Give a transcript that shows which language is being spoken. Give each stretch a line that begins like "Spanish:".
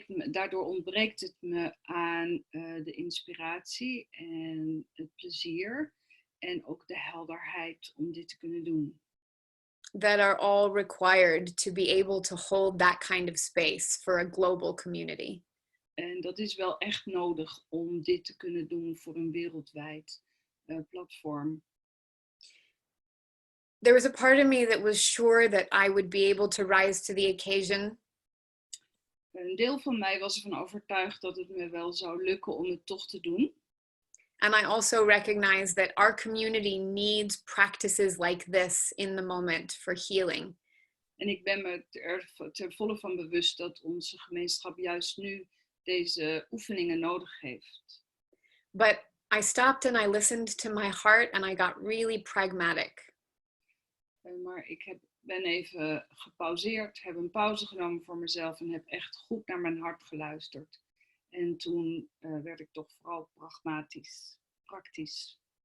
Dutch: Daardoor ontbreekt het me aan de inspiratie en het plezier en ook de helderheid om dit te kunnen doen.
English: That are all required to be able to hold that kind of space for a global community.
Dutch: En dat is wel echt nodig om dit te kunnen doen voor een wereldwijd platform.
English: There was a part of me that was sure that I would be able to rise to the occasion.
Dutch: Een deel van mij was ervan overtuigd dat het me wel zou lukken om het toch te doen.
English: And I also recognize that our community needs practices like this in the moment for healing.
Dutch: En ik ben me ter volle van bewust dat onze gemeenschap juist nu deze oefeningen nodig heeft.
English: But I stopped and I listened to my heart and I got really pragmatic.
Dutch: Maar ik ben even gepauzeerd, heb een pauze genomen voor mezelf en heb echt goed naar mijn hart geluisterd. En toen werd ik toch vooral praktisch.